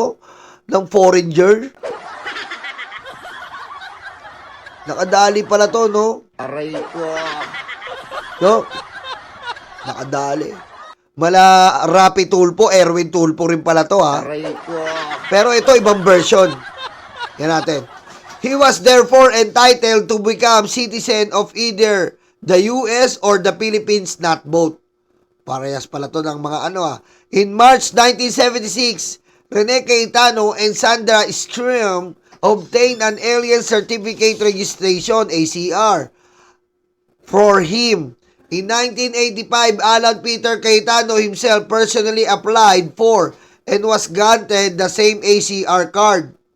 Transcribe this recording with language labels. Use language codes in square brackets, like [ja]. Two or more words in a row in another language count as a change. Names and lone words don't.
[tl] Ng foreigner. Nakadali pala to, no? Aray ko. No? Nakadali. Mala Rapi Tulpo, Erwin Tulpo rin pala to, ha? Aray ko. Pero ito, ibang version. Yan natin. [en] He was therefore entitled to become citizen of either the US or the Philippines, not both. [tl] Parehas pala to ng mga ano, ha? [en] In March 1976, Rene Cayetano and Sandra Strum obtained an Alien Certificate Registration, ACR, for him. In 1985, Alan Peter Cayetano himself personally applied for and was granted the same ACR card.